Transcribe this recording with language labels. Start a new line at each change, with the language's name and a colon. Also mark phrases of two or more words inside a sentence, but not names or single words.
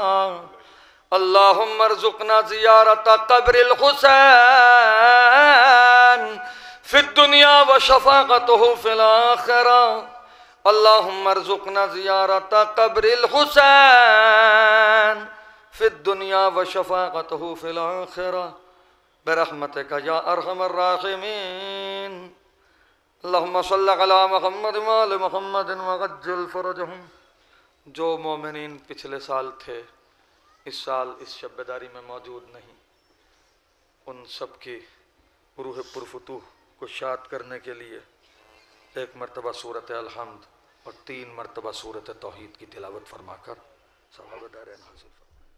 Arabic: اللهم ارزقنا زيارة قبر الحسين في الدنيا وشفاعته في الآخرة. اللهم ارزقنا زيارة قبر الحسين في الدنيا وشفاعته في الآخرة برحمتك يا أرحم الراحمين. اللهم صل على محمد وآل محمد وعجل فرجهم.
Hindi: जो मोमिनीन पिछले साल थे इस साल इस शब-ए-दारी में मौजूद नहीं, उन सब की रूह पुरफुतूह को शाद करने के लिए एक मरतबा सूरत अल-हम्द और 3 मरतबा सूरत तौहीद की तिलावत फरमाकर सवाब दारैन हासिल।